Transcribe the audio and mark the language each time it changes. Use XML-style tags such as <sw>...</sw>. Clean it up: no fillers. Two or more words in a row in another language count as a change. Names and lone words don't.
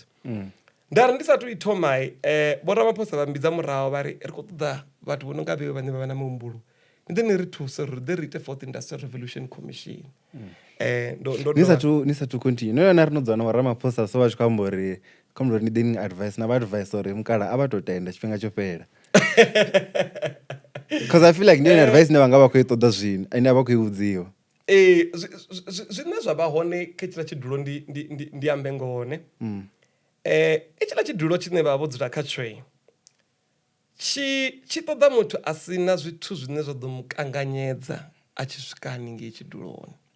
<ve>Ndari ndi sathu i thoma Vho Ramaphosa vha mbidza muraho vha ri khou ṱoḓa vhathu vho no nga vheiwe vhane vha vha na muhumbulo, ndi ni ri thuse uri ḓe ri ite Fourth Industrial Revolution Commission. Ni sathu continue no yona ri no dzana wa Ramaphosa so vha tshi khou amba uri ni ḓe ni advice na vha advice uri mukala a vha to tenda tshifhinga tsho fhela.</ve> <en>Because I feel like</en> <ve>ni advice ne vha nga vha khou i ṱoḓa zwino ine vha khou i vhudziwa. Zwine zwa vha hone kha tshila tshidulo ndi ambe ngone. Tshila tshidulo tshine vha vho dzula kha tsho tshi ṱoḓa muthu a sina zwithu zwine zwa ḓo mukanganyedza a tshi swika haningei tshiduloni.</ve>